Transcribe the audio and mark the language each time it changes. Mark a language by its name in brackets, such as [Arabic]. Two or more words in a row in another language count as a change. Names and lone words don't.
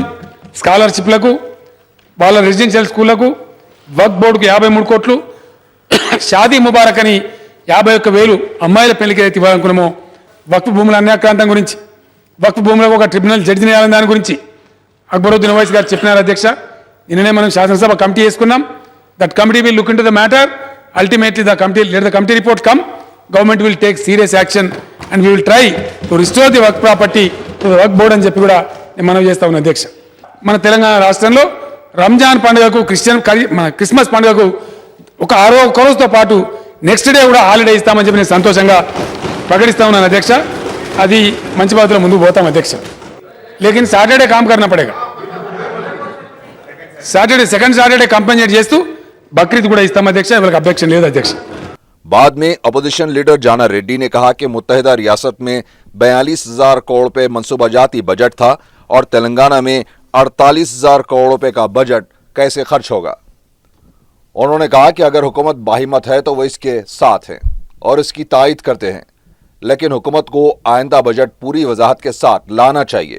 [Telugu] స్కాలర్షిప్లకు, వాళ్ళ రెసిడెన్షియల్ స్కూళ్లకు, వక్ఫ్ బోర్డుకు 53 కోట్లు, షాదీ ముబారక్ అని 51,000 అమ్మాయిల పెళ్లికి అయితే ఇవ్వాలనుకున్నామో, వక్ఫ్ భూముల అన్యాక్రాంతం గురించి, వక్ఫ్ భూములకు ఒక ట్రిబ్యునల్ జడ్జిని వేయాలని దాని గురించి అక్బరుద్దీన్ ఓవైసీ గారు చెప్పినారు అధ్యక్ష. నిన్ననే మనం శాసనసభ కమిటీ వేసుకున్నాం. [English] That committee will look into the matter. Ultimately the committee report come, government will take serious action and we will try to restore the Waqf property to the Waqf Board [Telugu] అని చెప్పి కూడా నేను మనవి చేస్తా ఉన్నాను అధ్యక్ష. మన తెలంగాణ రాష్ట్రంలో రంజాన్ పండుగకు, మన క్రిస్మస్ పండుగకు ఒక 6 రోజుతో పాటు [English] next day [Telugu] కూడా హాలిడే ఇస్తామని చెప్పి నేను సంతోషంగా ప్రకటిస్తా ఉన్నాను అధ్యక్ష. అది మంచి పద్ధతిలో ముందుకు పోతాం అధ్యక్ష. [Urdu] لیکن سیٹرڈے کام کرنا پڑے گا, [English] Saturday second Saturday compensate [Telugu] చేస్తూ బక్రీద్ కూడా ఇస్తాం అధ్యక్ష. వీళ్ళకి అబ్జెక్షన్ లేదు అధ్యక్ష. [Urdu] بعد میں [English] opposition leader [Urdu] جانا ریڈی نے کہا کہ متحدہ ریاست میں 42,000 کروڑ روپے منصوبہ جاتی بجٹ تھا اور تلنگانہ میں 48,000 کروڑ روپے کا بجٹ کیسے خرچ ہوگا. انہوں نے کہا کہ اگر حکومت باہمت ہے تو وہ اس کے ساتھ ہیں اور اس کی تائید کرتے ہیں، لیکن حکومت کو آئندہ بجٹ پوری وضاحت کے ساتھ لانا چاہیے.